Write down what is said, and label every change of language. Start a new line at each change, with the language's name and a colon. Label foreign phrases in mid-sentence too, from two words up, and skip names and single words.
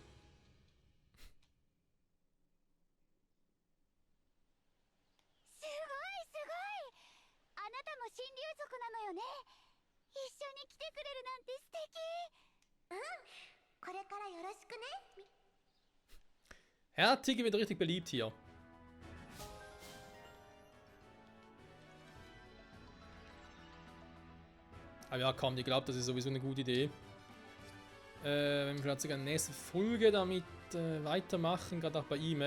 Japanese: すごいすごい。あなたも神竜族なのよね。一緒に来てくれるなんて素敵。うん、これからよろしくね。
German: Ja, Tiki wird richtig beliebt hier. Aber ja, komm, ich glaube, das ist sowieso eine gute Idee. Wenn wir vielleicht sogar in der nächsten Folge damit weitermachen, gerade auch bei ihm.